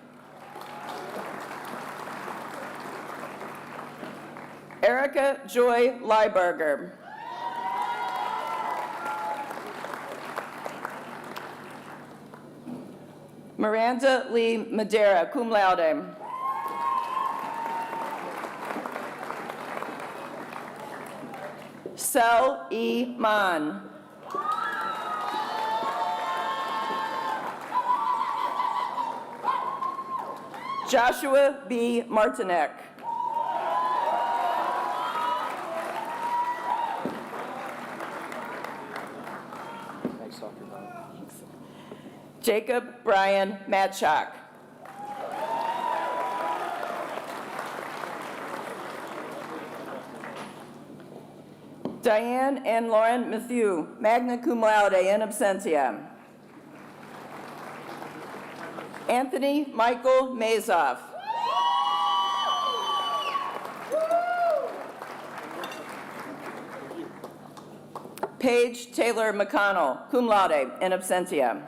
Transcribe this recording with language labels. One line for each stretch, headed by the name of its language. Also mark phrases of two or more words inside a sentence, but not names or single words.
English: Erica Joy Lieberger. Miranda Lee Madera,
Latin: cum laude.
English: Sel E. Mann. Joshua B. Martinek. Jacob Brian Matchak. Diane and Lauren Matthew,
Latin: magna cum laude, in absentia.
English: Anthony Michael Mazoff. Paige Taylor McConnell,
Latin: cum laude, in absentia.